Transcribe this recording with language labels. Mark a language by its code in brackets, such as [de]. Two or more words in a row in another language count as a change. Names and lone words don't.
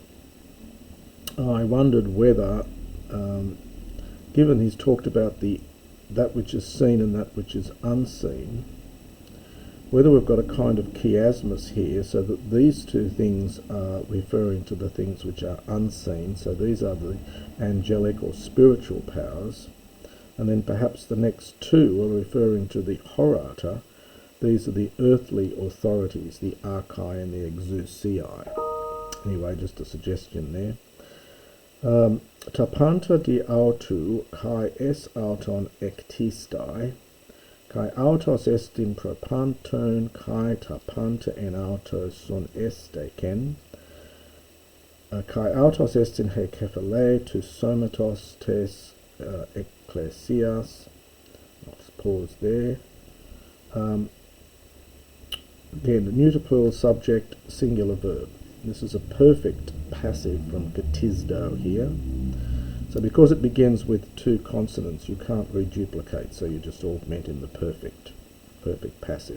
[en] I wondered whether, given he's talked about that which is seen and that which is unseen, whether we've got a kind of chiasmus here, so that these two things are referring to the things which are unseen, so these are the angelic or spiritual powers, and then perhaps the next two are referring to the horata. These are the earthly authorities, the archai and the exousiai. Anyway, just a suggestion there. [el] τὰ πάντα δι' αὐτοῦ καὶ εἰς αὐτὸν ἔκτισται, καὶ αὐτός ἐστιν πρὸ πάντων, καὶ τὰ πάντα ἐν αὐτῷ συνέστηκεν, καὶ αὐτός ἐστιν ἡ κεφαλὴ τοῦ σώματος τῆς ἐκκλησίας. [en] Let's pause there. Again, the neuter plural subject, singular verb. This is a perfect passive from ktisdo here. So because it begins with two consonants, you can't reduplicate, so you just augment in the perfect passive.